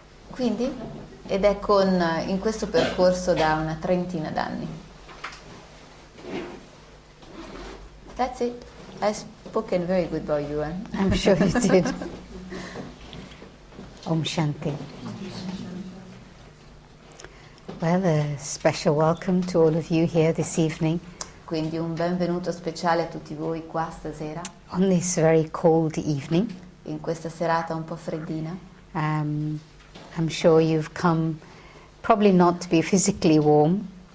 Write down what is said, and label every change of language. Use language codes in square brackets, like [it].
[it] Quindi, ed è in questo percorso da una trentina d'anni. [en] That's it. I spoken very good about you, eh? I'm sure you did. [hi] Om Shanti. [en] Well, a special welcome to all of you here this evening. [it] Quindi un benvenuto speciale a tutti voi qua stasera. [en] On this very cold evening. [it] In questa serata un po' freddina. [en] I'm sure you've come probably not to be physically warm.